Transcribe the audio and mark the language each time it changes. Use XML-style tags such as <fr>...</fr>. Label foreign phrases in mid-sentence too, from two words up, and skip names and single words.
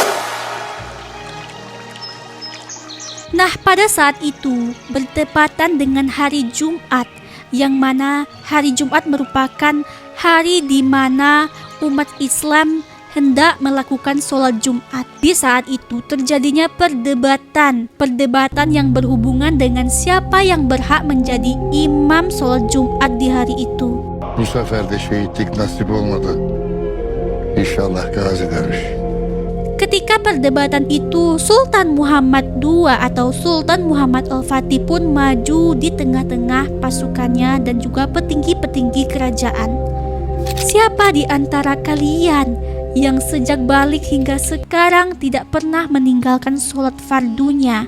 <id>Nah, pada saat itu bertepatan dengan hari Jumat, yang mana hari Jumat merupakan hari di mana umat Islam hendak melakukan sholat Jumat. Di saat itu terjadinya perdebatan yang berhubungan dengan siapa yang berhak menjadi imam sholat Jumat di hari itu.</id> <tr>Bu sefer de şehitlik nasip olmadı. İnşallah gazi dönüş.</tr> <id>Ketika perdebatan itu, Sultan Muhammad II atau Sultan Muhammad Al-Fatih pun maju di tengah-tengah pasukannya dan juga petinggi-petinggi kerajaan. Siapa di antara kalian yang sejak balik hingga sekarang tidak pernah meninggalkan sholat fardunya?</id>